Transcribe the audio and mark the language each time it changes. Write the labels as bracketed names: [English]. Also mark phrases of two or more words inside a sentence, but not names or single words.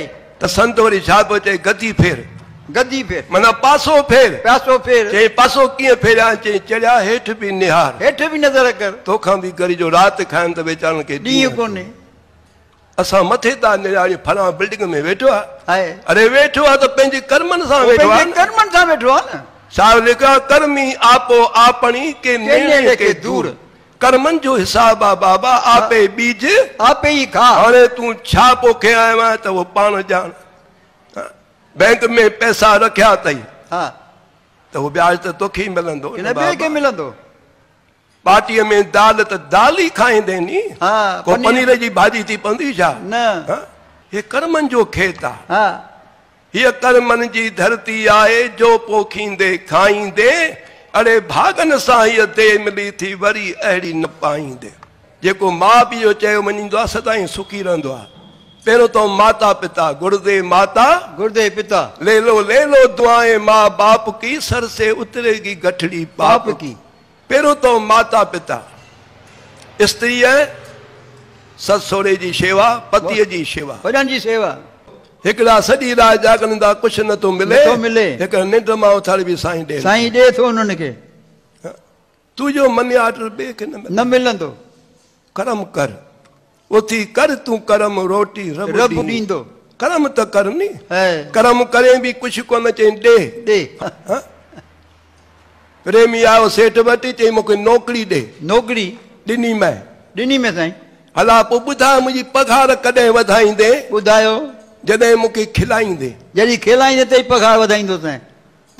[Sindhi] त संत वरी छा पियो चए गदी फेर माना पासो फेर चई पासो कीअं फेरिया चई चढ़िया हेठि बि निहार हेठि बि नज़र कर तोखां बि गरी जो राति खाइनि त वीचारनि खे ॾींहुं कोन्हे असां मथे था निहारी फलां बिल्डिंग में वेठो आहे अरे वेठो आहे त पंहिंजे कर्मनि सां वेठो आहे छा लिखा [Punjabi] ਕਰਮੀ ਆਪੋ ਆਪਣੀ ਕੇ ਨੇੜੈ ਕੇ ਦੂਰ [Sindhi] कर्मनि जो हिसाब आहे बाबा [Punjabi] ਆਪੇ ਬੀਜ ਆਪੇ ਈ ਖਾ [Sindhi] हाणे तूं छा पोखे आयो आहे त उहो पाण ॼाण बैंक में पैसा रखिया अथई त उहो ब्याज त तोखे ई मिलंदो पार्टीअ में दाल त दाल ई खाईंदे नी को पनीर जी भाॼी थी पवंदी छा न हे कर्मनि जो खेत आहे हीअ कर्मनि जी धरती आहे जो पोखींदे खाईंदे अरे भागनि सां हीअ देह मिली थी वरी अहिड़ी न पाईंदे जेको माउ पीउ जो चयो मञींदो आहे सदाईं सुखी रहंदो आहे पहिरियों तो माता पिता गुरुदेव माता गुरुदेव पिता [Hindi] ले लो दुआएं माँ बाप की सर से उतरेगी गठड़ी पाप की [Sindhi] पहिरियों तो माता पिता स्त्री है ससुरे जी शेवा पतीअ जी शेवा वॾनि जी शेवा हिकिड़ा सॼी रात जागंदा कुछ न तो मिले हिक निंड मां उथारी बि साईं ॾे थो उन्हनि खे तुंहिंजो मनी आर्डर ॿिए खे न मिलंदो कर्म कर उथी कर तू कर्म रोटी रब ॾींदो कर्म त कर नी कर्म करे भी कुछ कोन चई ॾे प्रेमी आयो सेठ वटि चई मूंखे नौकरी ॾिनी मैं साईं हला पोइ ॿुधाए मुंहिंजी पघार कॾहिं वधाईंदे ॿुधायो जॾहिं मूंखे खिलाईंदे जॾहिं खिलाईंदे त पघार वधाईंदो साईं